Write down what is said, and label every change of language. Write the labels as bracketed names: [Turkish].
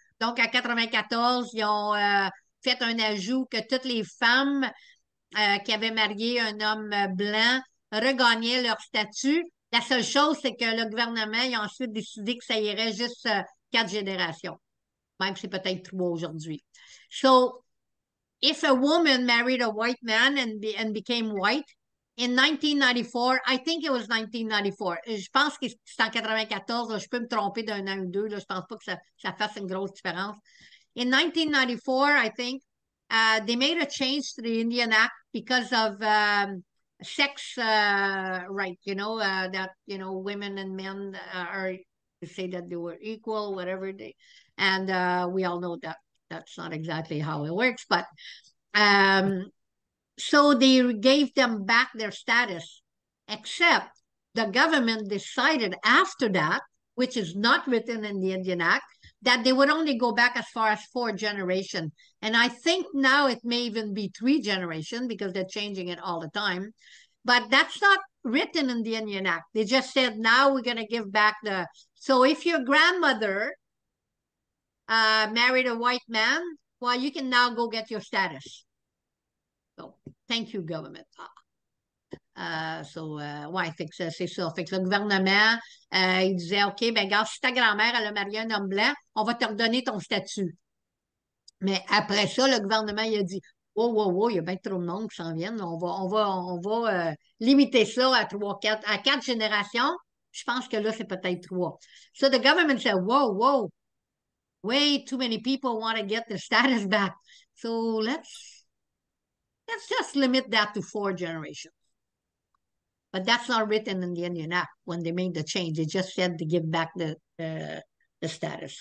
[French] Donc, à 94, ils ont fait un ajout que toutes les femmes qui avaient marié un homme blanc regagnaient leur statut. La seule chose, c'est que le gouvernement a ensuite décidé que ça irait juste 4 générations. Même si c'est peut-être 3 aujourd'hui. [English] So, if a woman married a white man and became white, in 1994, I think it was 1994. [French] Je pense que c'est en 94, là, je peux me tromper d'un an ou deux, là, je pense pas que ça fasse une grosse différence. [English] In 1994, I think, they made a change to the Indian Act because of sex right, that, women and men are to say that they were equal, whatever and we all know that that's not exactly how it works, but so they gave them back their status, except the government decided after that, which is not written in the Indian Act, that they would only go back as far as 4 generations. And I think now it may even be 3 generations because they're changing it all the time. But that's not written in the Indian Act. They just said, now we're going to give back the... So if your grandmother married a white man, well, you can now go get your status. So, thank you, government. [French] Ouais, fait que c'est ça. Fait que le gouvernement, il disait, OK, ben, regarde, si ta grand-mère, elle a marié un homme blanc, on va te redonner ton statut. Mais après ça, le gouvernement, il a dit, oh, wow, wow, il y a bien trop de monde qui s'en viennent. On va limiter ça à 4 générations. Je pense que là, c'est peut-être 3. [English] So the government said, whoa, whoa, way too many people want to get their status back. So let's just limit that to 4 generations. But that's not written in the Indian Act when they made the change. They just said to give back the status.